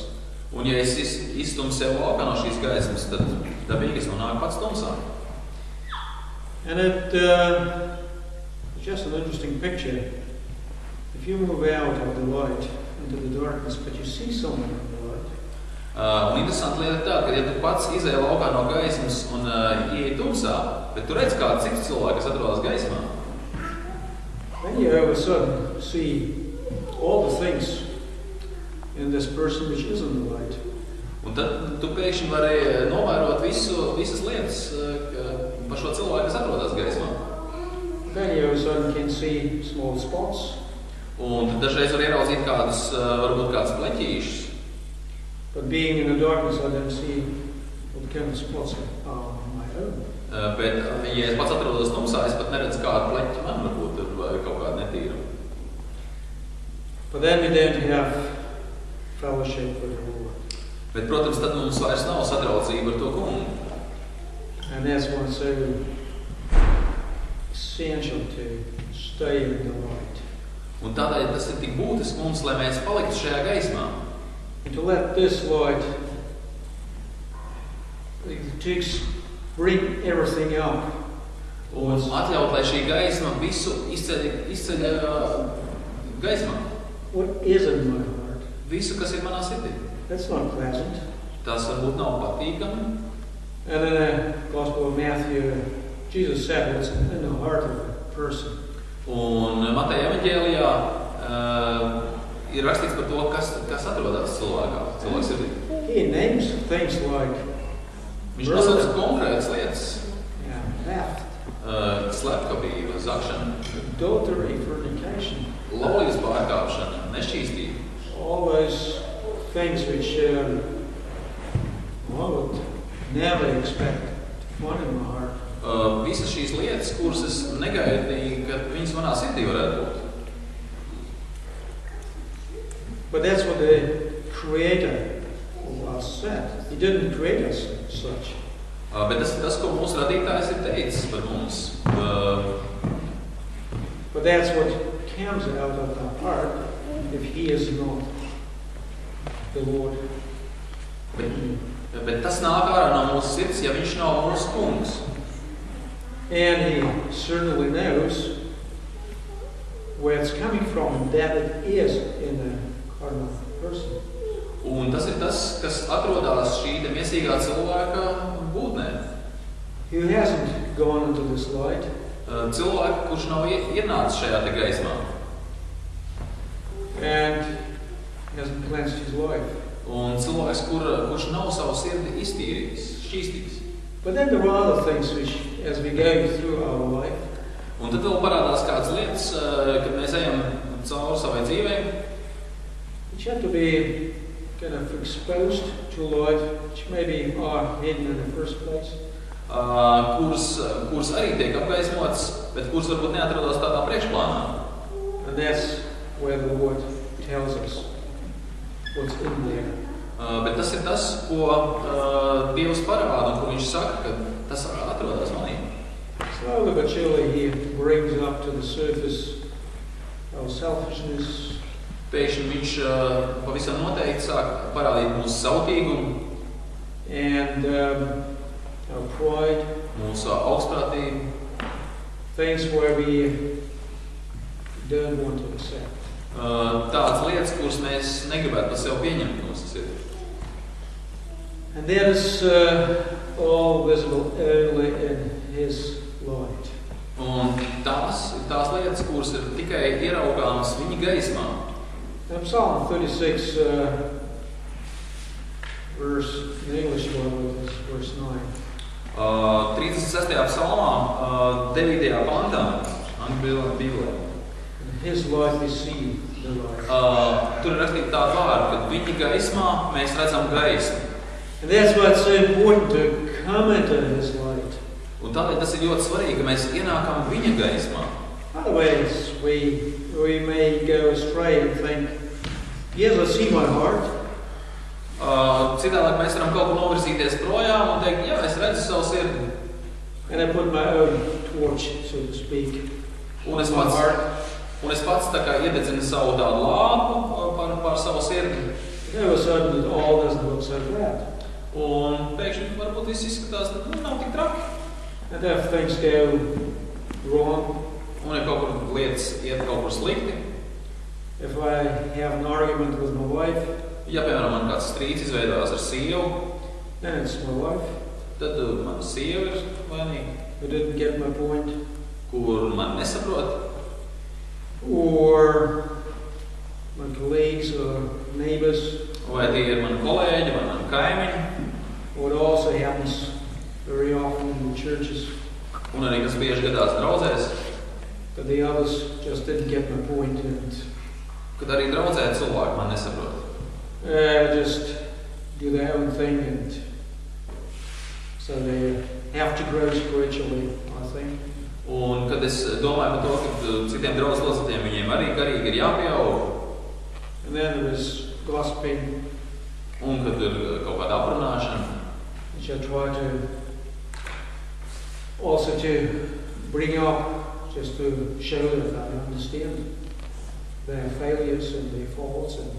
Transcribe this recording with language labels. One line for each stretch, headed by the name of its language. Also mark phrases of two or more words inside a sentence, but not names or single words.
Latvian: Un ja es izstumu sevi laukā no šīs gaismas, tad dabīgi es nonāku pats tumsā.
English: And it just an interesting picture. If you move out of the light into the darkness, but you see someone in the light.
Latvian: Un interesanti lieta ir tā, ka ja tu pats izēji laukā no gaismas un ieej tumsā, bet tu redz kādu citu cilvēku, kas atrodas gaismā,
English: then you all of a sudden see all the things in this person which is in the light.
Latvian: un tad tu pēkšņi vari novērot visas lietas par šo cilvēku, kas atrodas gaismā.
English: Then you all of a sudden can see small spots.
Latvian: Un tad dažreiz var ieraudzīt kādus, varbūt kāds pleķīšus.
English: But being in the darkness, I don't see what kind of spots are on my own.
Latvian: Bet, ja es pats atrodos tumsā, es pat neredzu kādu pleķi man, varbūt tur vai kaut kādu netīru.
English: But then we don't have fellowship with the Lord.
Latvian: Bet, protams, tad mums vairs nav sadraudzība ar to kungu.
English: And that's why it's so essential to stay in the light.
Latvian: Un tādēļ tas ir tik būtiski mums, lai mēs paliktu šajā gaismā.
English: And to let this light to bring everything up.
Latvian: Un atļaut, lai šī gaisma visu izceļ gaismā.
English: What is in my heart?
Latvian: Visu, kas ir manā sirdī.
English: That's not pleasant.
Latvian: Tas varbūt nav patīkami.
English: And in the Gospel of Matthew, Jesus said what's in the heart of a person.
Latvian: Un Mateja evaņģēlijā ir rakstīts par to, kas atrodas cilvēka sirdī.
English: He names things like
Latvian: Viņš nosauc konkrētas lietas.
English: theft,
Latvian: Slepkavība, zakšana,
English: adultery, fornication.
Latvian: laulības pārkāpšana, nešķīstība. All those things which I would never expect to find in my heart. Visas šīs lietas, kuras es negaidīju, ka viņas manā sirdī varētu būt.
English: But that's what the Creator of us said. He didn't create us such.
Latvian: Bet tas ir tas, ko mūsu radītājs ir teicis par mums.
English: But that's what comes out of the heart if He is not the Lord.
Latvian: Bet tas nāk ārā no mūsu sirds, ja viņš nav mūsu kungs.
English: And He certainly knows where it's coming from and that it is in the carnal person.
Latvian: Un tas ir tas, kas atrodas šī miesīgā cilvēka būtnē.
English: He hasn't gone into this light.
Latvian: Cilvēku, kurš nav ienācis šajā te gaismā.
English: And hasn't cleansed his life.
Latvian: Un cilvēks, kurš nav savu sirdi iztīrījis, šķīstījis.
English: But then there are other things which, as we go through our life,
Latvian: Un tad vēl parādās kādas lietas, kad mēs ejam cauri savai dzīvei,
English: which have to be kind of exposed to light, which maybe are hidden in the first place.
Latvian: kuras arī tiek apgaismotas, bet kuras varbūt neatrodas tādā priekšplānā.
English: And that's where the Lord tells us what's in there.
Latvian: Bet tas ir tas, ko Dievs parāda un ko viņš saka, ka tas atrodas manī.
English: Slowly but surely He brings up to the surface our selfishness,
Latvian: Pēkšņi viņš pavisam noteikti sāk parādīt mūsu sautīgumu,
English: and our pride,
Latvian: mūsu augstprātību,
English: things where we don't want to accept.
Latvian: Tādas lietas, kuras mēs negribētu par sevi pieņemt mūsu sirdī.
English: And that is all visible only in His light.
Latvian: Un tās ir tās lietas, kuras ir tikai ieraugāmas viņa gaismā.
English: Now, Psalm 36, verse, in English Bible, is verse 9.
Latvian: 36. psalmā, 9. pantā, angļu bībelē.
English: His light we see the light.
Latvian: Tur ir rakstīta tāda vārda, ka viņa gaismā mēs redzam gaismu.
English: And that's why it's so important to come into His light.
Latvian: Un tādēļ tas ir ļoti svarīgi, ka mēs ienākam viņa gaismā.
English: Otherwise, we may go astray and think, yes, I see my heart.
Latvian: Citādāk mēs varam kaut kur novirzīties projām un teikt, jā, es redzu savu sirdi.
English: And I put my own torch, so to speak,
Latvian: Un
English: on
Latvian: es
English: my
Latvian: pats,
English: heart.
Latvian: tā kā iededzinu savu tādu lāpu par savu sirdi.
English: And all of a sudden, it all doesn't look so bad.
Latvian: Un pēkšņi varbūt viss izskatās, tad nav tik traki.
English: And if things go wrong,
Latvian: Un ja kaut kur lietas iet kaut kur slikti,
English: if I have an argument with my wife,
Latvian: ja, piemēram, man kāds strīds izveidojās ar sievu,
English: then it's my wife
Latvian: tad mana sieva ir vainīga,
English: who didn't get my point.
Latvian: kur man nesaprot,
English: Or my colleagues or neighbors.
Latvian: vai tie ir mani kolēģi vai mani kaimiņi.
English: What also happens very often in the churches,
Latvian: Un arī kas bieži gadās draudzēs,
English: that the others just didn't get my point and
Latvian: kad arī draudzē cilvēki man nesaprot.
English: just do their own thing, and so they have to grow spiritually, I think.
Latvian: Un kad es domāju par to, ka citiem draudzes locekļiem viņiem arī garīgi ir jāpieaug,
English: And then there is gossiping,
Latvian: un kad ir kaut kāda aprunāšana,
English: which I try to also to bring up, just to show that I understand their failures and their faults, and